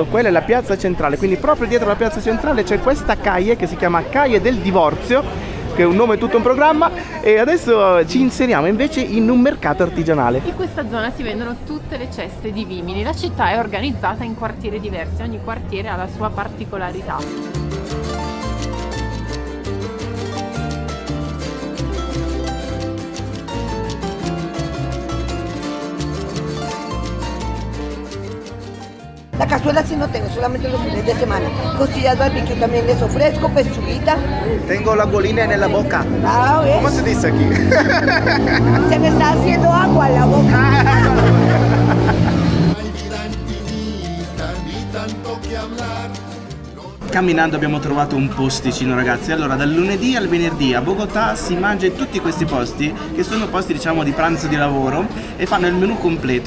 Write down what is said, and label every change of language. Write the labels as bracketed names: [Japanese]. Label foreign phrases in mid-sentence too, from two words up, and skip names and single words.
[Italian] Quella è la piazza centrale, quindi proprio dietro la piazza centrale c'è questa calle che si chiama Calle del Divorzio, che è un nome tutto un programma, e adesso ci inseriamo invece in un mercato artigianale. In questa zona si vendono tutte le ceste di vimini. La città è organizzata in quartieri diversi, ogni quartiere ha la sua particolarità. [Spanish] La cazuela sí no tengo, solamente los fines de semana. Costillas barbecue también les ofrezco, pechuguita. Tengo la bolina nella boca. Ah, ¿ves? ¿Cómo se dice aquí? Se me está haciendo agua en la boca. [Italian] Camminando abbiamo trovato un posticino ragazzi. Allora dal lunedì al venerdì a Bogotà si mangia in tutti questi posti, che sono posti diciamo di pranzo di lavoro, e fanno il menù completo.